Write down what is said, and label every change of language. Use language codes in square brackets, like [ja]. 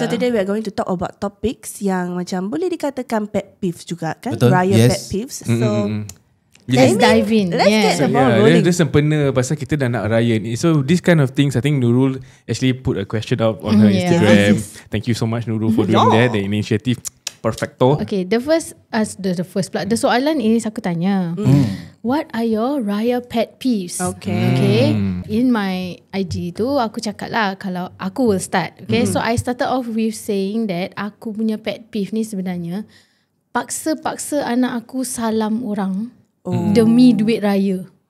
[en] So today we are going to talk about topics [ms] yang macam boleh dikatakan [en] pet peeves juga kan. [ms] Betul. Raya [en] Yes. pet peeves. So Let's dive in. Let's get the ball rolling. [ms] Dia sempena pasal kita dah nak raya ni. [en] So this kind of things, I think Nurul actually put a question out on her Instagram. Thank you so much Nurul for doing that. The initiative perfecto. [ms] Okay, [en] the first [ms] soalan ini aku tanya. [en] What are your raya pet peeves? [ms] Okay. [en] In my IG [ms] tu aku cakap lah kalau aku [en] will start. [ms] Okay, [en] so I started off with saying that [ms] aku punya pet peeve ni sebenarnya paksa anak aku salam orang demi duit raya.